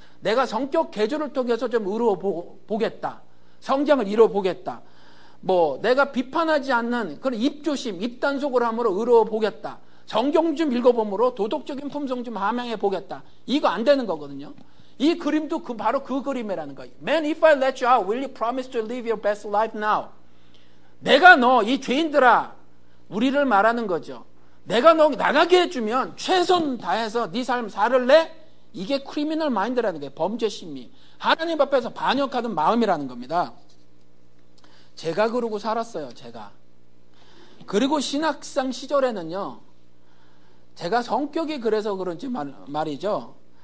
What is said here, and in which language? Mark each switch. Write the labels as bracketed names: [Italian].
[Korean] 내가 성격 개조를 통해서 좀 이루어 보겠다. 성장을 이루어 보겠다. 뭐 내가 비판하지 않는 그런 입조심, 입단속을 함으로 이루어 보겠다. 성경 좀 읽어봄으로 도덕적인 품성 좀 함양해 보겠다. 이거 안 되는 거거든요. 이 그림도 바로 그 그림이라는 거예요. [English] Man, if I let you out, will you promise to live your best life now? [Korean] 내가 너, 이 죄인들아, 우리를 말하는 거죠. 내가 너 나가게 해주면 최선 다해서 네 삶 살을래? 이게 크리미널 마인드라는 게 범죄 심리, 하나님 앞에서 반역하는 마음이라는 겁니다. 제가 그러고 살았어요. 제가. 그리고 신학생 시절에는요, 제가 성격이 그래서 그런지 말이죠.